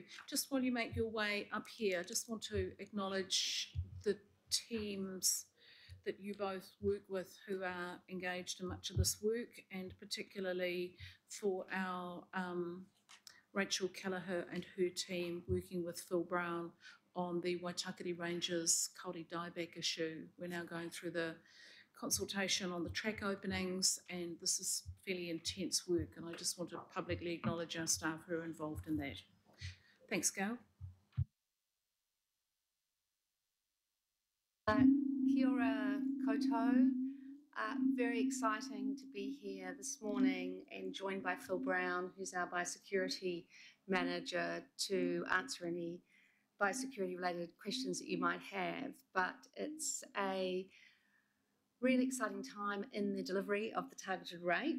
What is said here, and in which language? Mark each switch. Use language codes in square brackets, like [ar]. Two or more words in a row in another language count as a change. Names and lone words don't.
[en] Just while you make your way up here, I just want to acknowledge the teams that you both work with who are engaged in much of this work, and particularly for our Rachel Kelleher and her team working with Phil Brown on the Waitakere Ranges kauri dieback issue. We're now going through the consultation on the track openings, and this is fairly intense work, and I just want to publicly acknowledge our staff who are involved in that. Thanks, Gail. [mi] Kia ora koutou. [en] Very exciting to be here this morning and joined by Phil Brown, who's our biosecurity manager, to answer any biosecurity related questions that you might have. But it's a really exciting time in the delivery of the targeted rate.